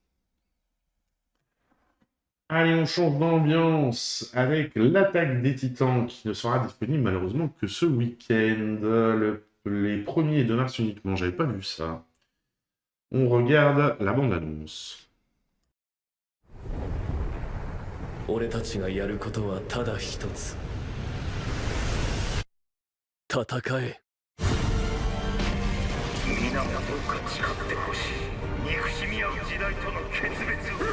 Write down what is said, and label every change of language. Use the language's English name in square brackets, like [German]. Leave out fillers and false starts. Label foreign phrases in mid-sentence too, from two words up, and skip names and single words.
[French] Allez, on change d'ambiance avec l'Attaque des Titans qui ne sera disponible malheureusement que ce week-end. Les 1er de mars uniquement, j'avais pas vu ça. On regarde la bande-annonce. [Japanese] 俺たちがやることはただ一つ。戦え。皆がどうか誓ってほしい。憎しみ合う時代との決別を。